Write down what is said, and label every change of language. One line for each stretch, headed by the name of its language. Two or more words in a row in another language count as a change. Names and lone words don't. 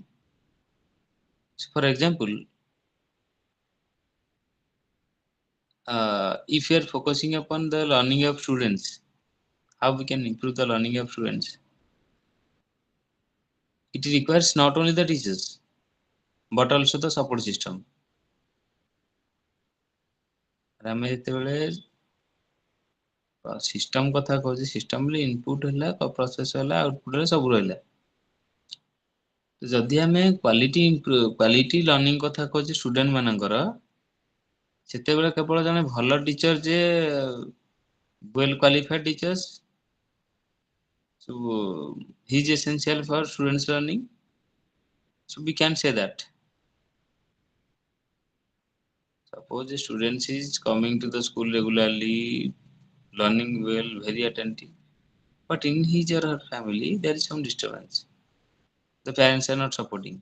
English: So for example, if we are focusing upon the learning of students, how we can improve the learning of students? It requires not only the teachers, but also the support system.
Odia: ଆମେ ଯେତେବେଳେ ସିଷ୍ଟମ କଥା କହୁଛି, ସିଷ୍ଟମରେ ଇନପୁଟ ହେଲା, ପ୍ରୋସେସ ହେଲା, ଆଉଟପୁଟ ହେଲା, ସବୁ ରହିଲା। ଯଦି ଆମେ
English: quality learning
Odia: କଥା କହୁଛେ ଷ୍ଟୁଡେଣ୍ଟ ମାନଙ୍କର, ସେତେବେଳେ କେବଳ ଜଣେ ଭଲ ଟିଚର ଯେ
English: well qualified teachers, so he is essential for students learning, so we can say that suppose a student is coming to the school regularly, learning well, very attentive, but in his or her family there is some disturbance, the parents are not supporting.